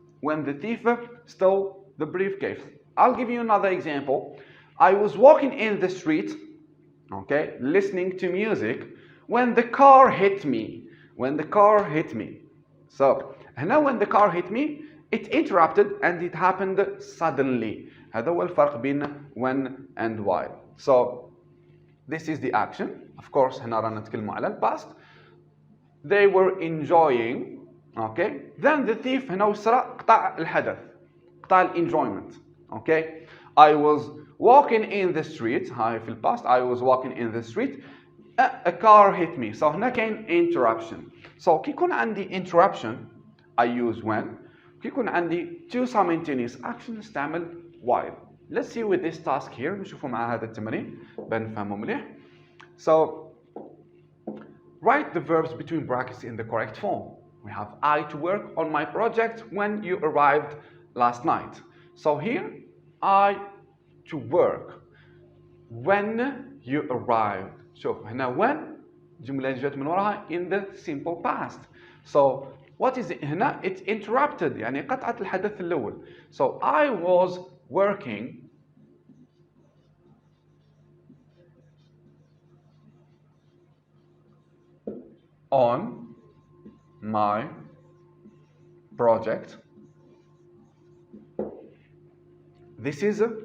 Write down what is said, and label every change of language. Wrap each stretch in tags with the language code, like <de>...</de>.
<en>When the thief stole the briefcase. I'll give you another example. I was walking in the street, okay, listening to music when the car hit me. When the car hit me. So, هنا when the car hit me, it interrupted and it happened suddenly.</en> <ar>هذا هو الفرق بين when and while.</ar> <en>So, this is the action. Of course,</en> <ar>هنا رانا نتكلموا على الباست.</ar> <en>They were enjoying, okay. Then the thief</en> <ar>هنا وصرا قطع الحدث. قطع</ar> <en>enjoyment, okay. I was walking in the street.</en> <ar>هاي في الباست.</ar> <en>I was walking in the street. A car hit me. So</en> <ar>هنا كاين</ar> <en>interruption. So</en> <ar>كي يكون عندي</ar> <en>interruption I use when.</en> <ar>كي يكون عندي</ar> <en>two simultaneous actions</en> <ar>نستعمل while.</ar> <en>Let's see with this task here.</en> <ar>نشوفوا مع هذا التمرين بنفهمه مليح.</ar> <en>So write the verbs between brackets in the correct form. We have I to work on my project when you arrived last night. So here I to work when you arrived.</en> <ar>شوف هنا when جملة جت من وراها</ar> <en>in the simple past. So what is it هنا? It's interrupted</en> <ar>يعني قطعت الحدث الأول.</ar> <en>So I was working on my project. This is</en>